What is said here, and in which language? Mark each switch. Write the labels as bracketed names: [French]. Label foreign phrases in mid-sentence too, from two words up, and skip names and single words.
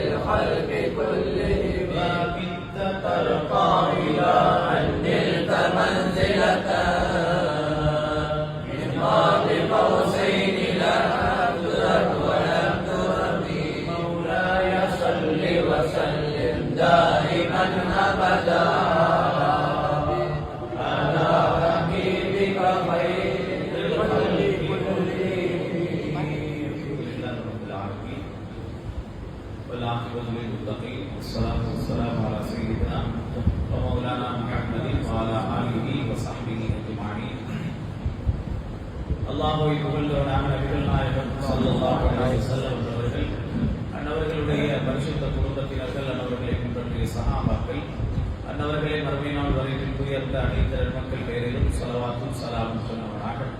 [Arabic] الخلق كلهم ما كدت ترقى إلى أن نلت منزلة من قاب قوسين لا تدرك ولم ترمي مولاي صل وسلم دائما أبدا على حبيبك خير الخلق كلهم. والعاقبة للمتقين والصلاة والسلام على سيدنا ومولانا محمد وعلى آله وصحبه أجمعين. [Tamil] அல்லாஹ்வை புகழ்ந்தவனாக நபிகள் நாயகம் [Arabic] صلى الله عليه وسلم [Tamil] அவர்கள் அன்னவர்களுடைய பரிசுத்த குடும்பத்தினர்கள் அன்னவர்களை பின்பற்றிய சஹாபாக்கள் அன்னவர்களை மறுமை நாள் வரை உயர்ந்த அனைத்து மக்கள் பெயரிலும் ஸலவாத்தும் ஸலாமும் சொன்னவனாக.